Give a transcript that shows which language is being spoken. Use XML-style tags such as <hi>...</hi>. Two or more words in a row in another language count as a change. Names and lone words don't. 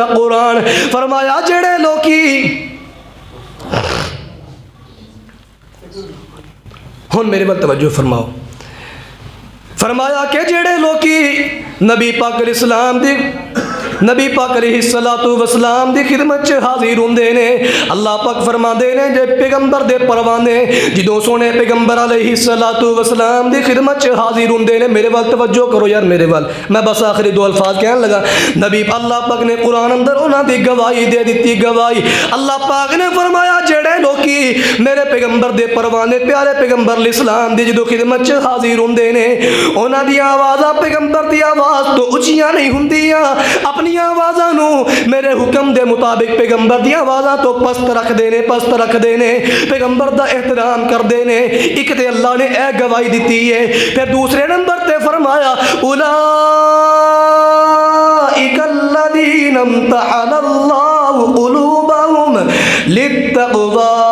<pa>قرآن فرمایا جڑے لوکی ہن میرے بل توجہ فرماؤ، فرمایا کہ جڑے لوکی نبی پاک</pa> <ar>علیہ السلام</ar> <pa>دی نبی پاک</pa> <ar>علیہ الصلوۃ والسلام</ar> <pa>دی خدمت چ حاضر ہوندے نے، اللہ پاک فرماندے نے جے پیغمبر دے پروانے جدوں سونے پیغمبر</pa> <ar>علیہ الصلوۃ والسلام</ar> <pa>دی خدمت چ حاضر ہوندے نے. میرے ول توجہ کرو یار میرے ول، میں بس آخری دو الفاظ کہنے لگا. نبی اللہ پاک نے قرآن اندر انہاں دی گواہی دے دیتی. گواہی اللہ پاک نے فرمایا جڑے لوکی میرے پیغمبر دے پروانے پیارے پیغمبر الاسلام دی جدوں خدمت چ حاضر ہوندے نے انہاں دی آوازاں پیغمبر دی آواز تو اونچیاں نہیں ہوندیاں، اپنی آوازاں نو میرے حکم دے مطابق پیغمبر دی آوازاں تو پست رکھ دینے، پست رکھ دینے، پیغمبر دا احترام کر دینے. ایک تے اللہ نے اے گواہی دیتی ہے. پھر دوسرے نمبر تے فرمایا</pa> <ar>اولئک الذین امتحن اللہ قلوبهم للتقوی.</ar>